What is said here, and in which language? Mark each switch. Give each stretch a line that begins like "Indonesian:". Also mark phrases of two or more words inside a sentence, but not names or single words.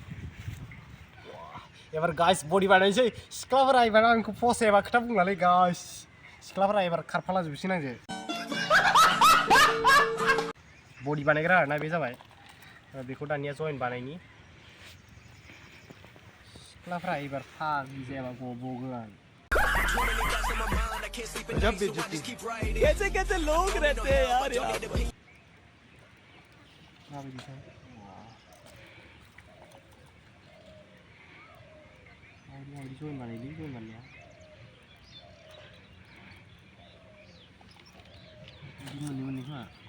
Bodo: एबार गाइस बडि बानायनोसै सिख्लाफोरा एबार आंखौ फसायाबा खोथा बुंलालै गाइस सिख्लाफोरा एबार खारफालाजोबसिगोन आंजों बडि बानायग्रा आरोना बे जाबाय बेखौ दानिया जइन बानायनि सिख्लाफ्रा एबार फाग्लि जायाबा गबगोन
Hindi: जब बेइज्जती कैसे कैसे लोग रहते हैं यार
Bodo: माबायदिथाय माबायदि जइन बानायलै जइन बानायनाया बिदि मोननै खोमा